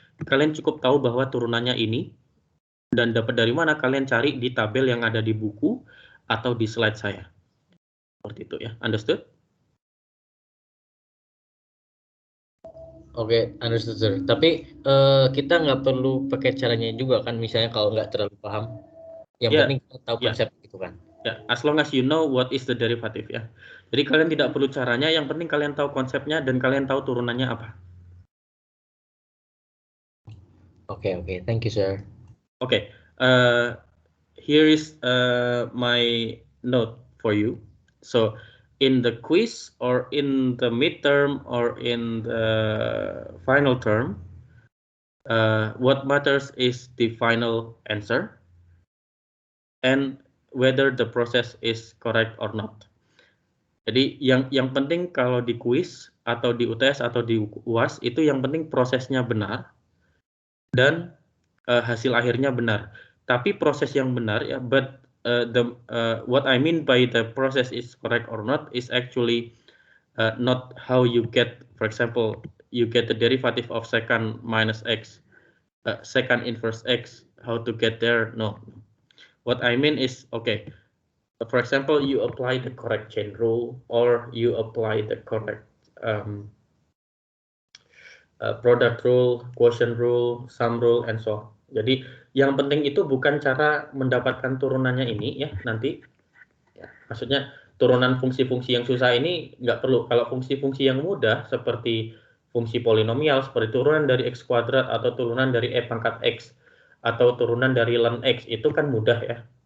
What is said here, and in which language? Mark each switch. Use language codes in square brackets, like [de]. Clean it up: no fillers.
[id] Kalian cukup tahu bahwa turunannya ini dan dapat dari mana kalian cari di tabel yang ada di buku atau di slide saya. Seperti itu ya. [en] Understood? Oke, understood sir. [id] Tapi kita nggak perlu pakai caranya juga kan, misalnya kalau nggak terlalu paham. Yang penting kita tahu konsep itu kan. [en] Ya, as long as you know what is the derivative ya. [id] Jadi kalian tidak perlu caranya, yang penting kalian tahu konsepnya dan kalian tahu turunannya apa. [en] Oke, thank you sir. Okay, here is my note for you. So in the quiz or in the midterm or in the final term, what matters is the final answer and whether the process is correct or not. [id] Jadi yang penting kalau di quiz atau di UTS atau di UAS itu yang penting prosesnya benar dan hasil akhirnya benar. Tapi proses yang benar ya, [en] but what I mean by the process is correct or not is actually not how you get, for example, you get the derivative of secant minus x, secant inverse x, how to get there? No. What I mean is, okay, for example, you apply the correct chain rule or you apply the correct product rule, quotient rule, sum rule, and so on. [id] Jadi yang penting itu bukan cara mendapatkan turunannya ini ya nanti. Ya, maksudnya turunan fungsi-fungsi yang susah ini nggak perlu. Kalau fungsi-fungsi yang mudah seperti fungsi polinomial, seperti turunan dari x kuadrat atau turunan dari e pangkat x atau turunan dari ln x itu kan mudah ya.